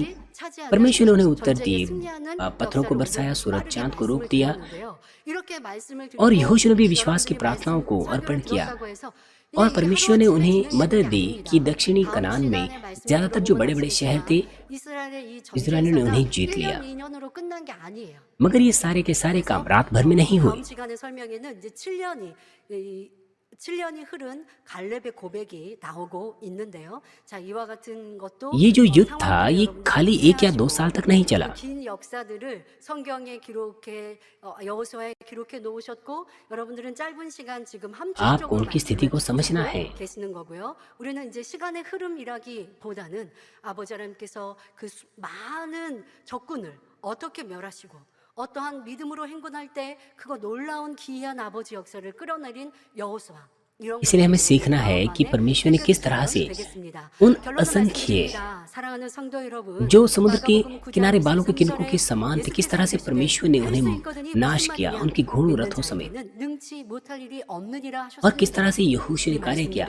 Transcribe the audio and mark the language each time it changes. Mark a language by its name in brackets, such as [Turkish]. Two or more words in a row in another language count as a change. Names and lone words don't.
[Hindi] परमेश्वर ने उन्हें उत्तर दिए, पत्थरों को बरसाया, सूरज चांद को रोक दिया और यहोशू ने भी विश्वास की प्रार्थनाओं को अर्पण किया और परमेश्वर ने उन्हें मदद दी कि दक्षिणी कनान में ज्यादातर जो बड़े बड़े शहर थे इज़राइलियों ने उन्हें जीत लिया। मगर ये सारे के सारे काम रात भर में नहीं हुए। [Korean] 7년이 흐른 갈렙의 고백이 나오고 있는데요. 자, 이와 같은 것도 [Hindi] ये जो युद्ध था ये खाली 1 या 2 साल तक नहीं चला। [Korean] 긴 역사들을 성경에 기록해 여호수아에 기록해 놓으셨고 여러분들은 짧은 시간 지금 [Hindi] आपको [Korean] 함축적으로 [Hindi] उनकी स्थिति को समझना है। [Korean] 계시는 거고요. 우리는 이제 시간의 흐름이라기보다는 아버지 하나님께서 그 많은 적군을 어떻게 멸하시고 어떠한 믿음으로 행군할 때 그거 놀라운 기이한 아버지 역사를 끌어내린 여호수아 [Hindi] इसलिए हमें सीखना है कि परमेश्वर ने किस तरह से उन असंख्य जो समुद्र के किनारे बालों के किनकों के समान थे, किस तरह से परमेश्वर ने उन्हें नाश किया, उनके घोड़ों रथों समेत, और किस तरह से यहोशू ने कार्य किया।